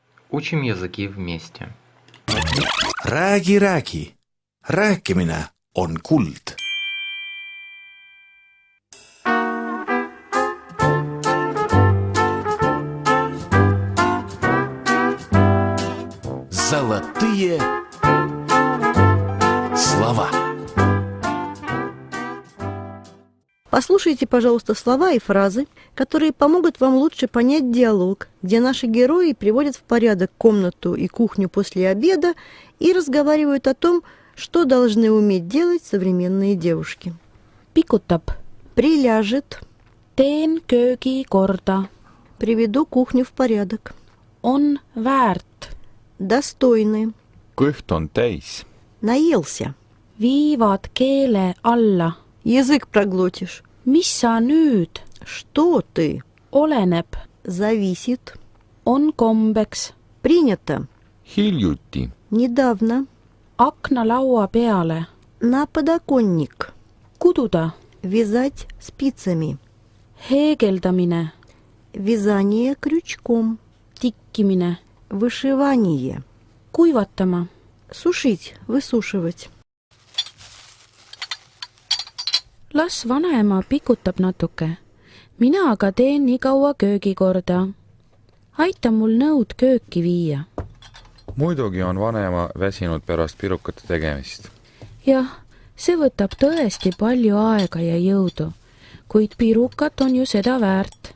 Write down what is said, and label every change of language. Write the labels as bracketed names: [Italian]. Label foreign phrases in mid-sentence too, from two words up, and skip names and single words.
[Russian] Учим языки вместе. [Estonian] Räägi. Rääkimine on kuld. [Russian] Золотые слова. Послушайте, пожалуйста, слова и фразы, которые помогут вам лучше понять диалог, где наши герои приводят в порядок комнату и кухню после обеда и разговаривают о том, что должны уметь делать современные девушки. [Estonian] Pikutab. [Russian] Приляжет. [Estonian] Teen köögi korda. [Russian] Приведу кухню в порядок. [Estonian] On väärt. [Russian] Достойны. [Estonian] Kõht on täis. [Russian] Наелся. [Estonian] Viivad keele alla. [Russian] Язык проглотишь. [Estonian] Mis sa nüüd? [Russian] Что ты? [Estonian] Oleneb. [Russian] Зависит. [Estonian] On kombeks. [Russian] Принято. [Estonian] Hiljuti. [Russian] Недавно. [Estonian] Aknalaua peale. [Russian] На подоконник. [Estonian] Kududa. [Russian] Вязать спицами. [Estonian] Heegeldamine. [Russian] Вязание крючком. [Estonian] Tikkimine. [Russian] Вышивание. [Estonian] Kuivatama. [Russian] Сушить, высушивать. [Estonian] Las vanaema pikutab natuke. Mina aga teen nii kaua köögi korda. Aita mul nõud kööki viia. Muidugi on vanema väsinud pärast pirukate tegemist. Jah, see võtab tõesti palju aega ja jõudu, kuid pirukat on ju seda väärt.